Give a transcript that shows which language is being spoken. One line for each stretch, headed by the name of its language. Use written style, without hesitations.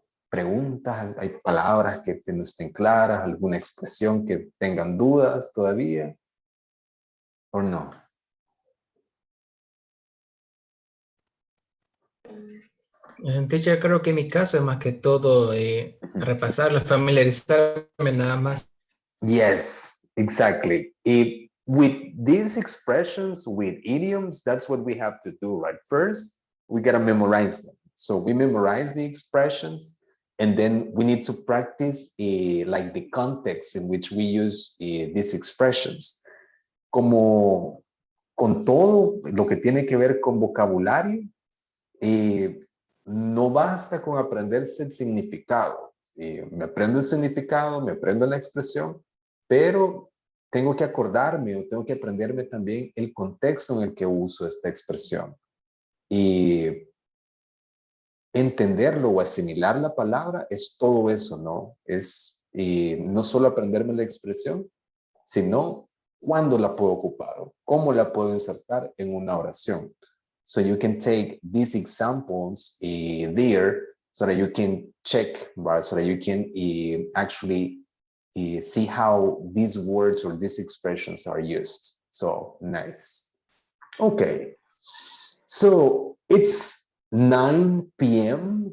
Spanish: Preguntas, hay palabras que no estén claras, alguna expresión que tengan dudas todavía, ¿o no? Teacher, creo que en mi caso es más que todo repasarlo, familiarizarme nada más.
English: Yes, exactly. With these expressions, with idioms, that's what we have to do, right? First, we got to memorize them. So we memorize the expressions, and then we need to practice like the context in which we use these expressions.
Spanish: Como con todo lo que tiene que ver con vocabulario, no basta con aprenderse el significado. Me aprendo el significado, me aprendo la expresión, pero tengo que acordarme o tengo que aprenderme también el contexto en el que uso esta expresión. Y entenderlo o asimilar la palabra es todo eso, ¿no? Es no solo aprenderme la expresión, sino cuándo la puedo ocupar o cómo la puedo insertar en una oración.
English: So you can take these examples there so that you can check, right? So that you can actually see how these words or these expressions are used. So nice. Okay. So it's 9 p.m.